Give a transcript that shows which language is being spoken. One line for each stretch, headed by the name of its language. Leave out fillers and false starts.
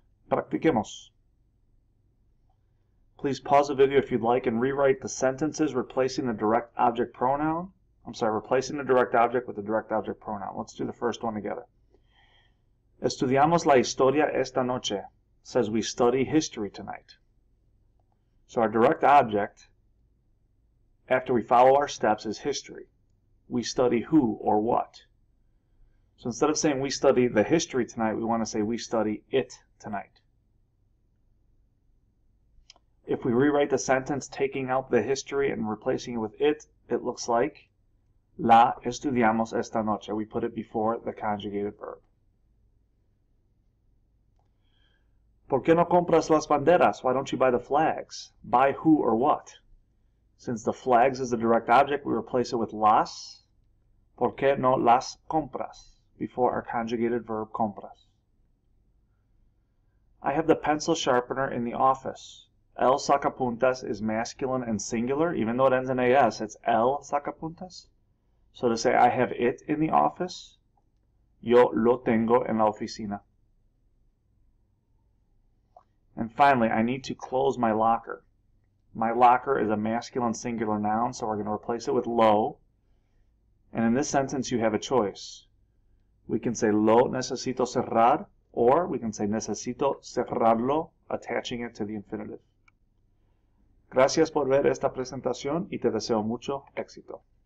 Spanish: Practiquemos.
English: Please pause the video if you'd like and rewrite the sentences replacing the direct object pronoun. Replacing the direct object with the direct object pronoun. Let's do the first one together.
Spanish: Estudiamos la historia esta noche.
English: Says we study history tonight. So our direct object, after we follow our steps, is history. We study who or what. So instead of saying we study the history tonight, we want to say we study it tonight. If we rewrite the sentence taking out the history and replacing it with it, it looks like
Spanish: La estudiamos esta noche.
English: We put it before the conjugated verb.
Spanish: ¿Por qué no compras las banderas?
English: Why don't you buy the flags? Buy who or what? Since the flags is the direct object, we replace it with las.
Spanish: ¿Por qué no las compras?
English: Before our conjugated verb
Spanish: compras.
English: I have the pencil sharpener in the office. El sacapuntas is masculine and singular. Even though it ends in as, it's el sacapuntas. So to say I have it in the office,
Spanish: yo lo tengo en la oficina.
English: And finally, I need to close my locker. My locker is a masculine singular noun, so we're going to replace it with lo. And in this sentence, you have a choice. We can say
Spanish: lo necesito cerrar,
English: or we can say
Spanish: necesito cerrarlo,
English: attaching it to the infinitive.
Spanish: Gracias por ver esta presentación y te deseo mucho éxito.